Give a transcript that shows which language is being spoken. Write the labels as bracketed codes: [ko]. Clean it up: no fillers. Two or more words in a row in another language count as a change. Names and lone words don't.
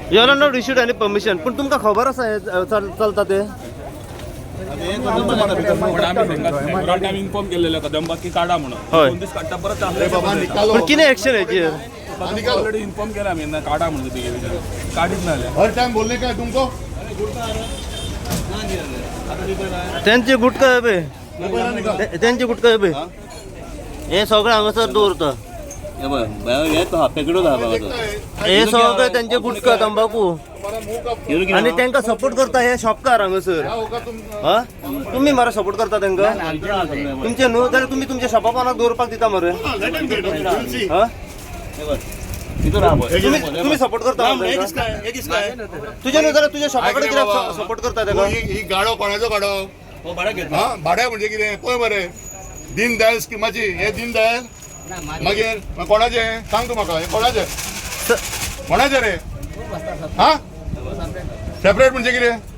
[en] You are not issued any permission [kok] पण तुमकां खबर आसा हे चलता ते. [mr] आमी इन्फॉर्म केलेलं कदंबा की काढा म्हणून. होय. [kok] 2 दीस काडटा परत [hi] अरे बाबा निकालो. [kok] पण कितें एक्शन हेचेर. [mr] ऑलरेडी इन्फॉर्म केला आम्ही यांना काढा म्हणून तिथे काढीच नाही आल्या. [hi] हर टाइम बोलने का है तुमको. [kok] त्यांचे गुटका हे पळय. [hi] मोबाईल निकाल. [kok] त्यांचे गुटका हे पळय. हे सगळं हांगासर दवरता. हे बघ हे तो पेकडो धा बाबा. [mr] हे सगळे त्यांचे गुटका तंबाखू [hi] हमारा मुंह का [kok] आणि त्यांना सपोर्ट करता हे शॉपकार हांगासर. [hi] क्या होगा तुम. [kok] हा तुम्ही मरे सपोर्ट करता त्यांना. तुमचे न्हू जाल्यार तुम्ही तुमच्या शॉपा पानाक दवरपाक दिता मरे. [en] Let him get it. We'll see. हा [mr] तिथं राहा बघ. [kok] तुम्ही सपोर्ट करता तुझे न्हू जाल्यार तुझ्या शॉपा कडेन कित्याक सपोर्ट करता [mr] हो, [kok] तेका. ही गाडो कोणाचो गाडो. [mr] हो भाडा घेतला. [kok] हा भाड्या म्हणजे कितें पळय मरे. दीनदयाल स्किमाची हे दीनदयाल मागीर कोणाचे सांग तूं म्हाका. हे कोणाचे कोणाचे रे. हा सेपरेट म्हणजे कितें.